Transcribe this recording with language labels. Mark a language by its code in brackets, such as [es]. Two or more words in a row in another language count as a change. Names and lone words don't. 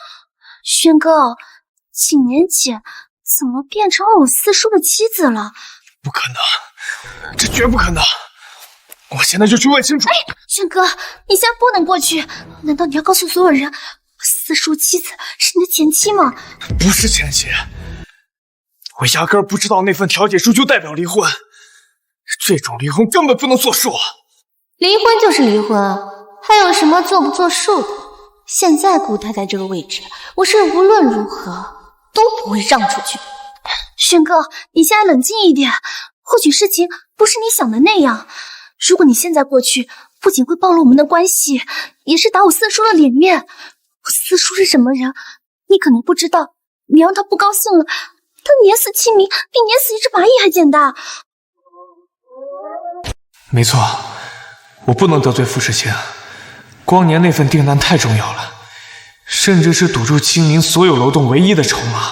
[zh] 軒哥，景年姐怎麼變成了我四叔的妻子了？不可能，这絕不可能！我現在就去問清楚。軒哥，你現在不能過去，難道你要告訴所有人，四叔妻子是你的前妻嗎？不是前妻，我壓根兒不知道那份調解書就代表離婚，這種離婚根本不能作數。離婚就是離婚，還有什麼作不作數的？現在顧太太這個位置，我是無論如何都不會讓出去。軒哥，你現在冷靜一點，或許事情不是你想的那樣。如果你現在過去，不僅會暴露我們的關係，也是打我四叔的臉面。我四叔是什麼人，你可能不知道。你讓他不高興了，他碾死清明比碾死一只螞蟻還簡單。沒錯，我不能得罪傅世清，光年那份訂單太重要了，甚至是堵住清明所有漏洞唯一的籌碼。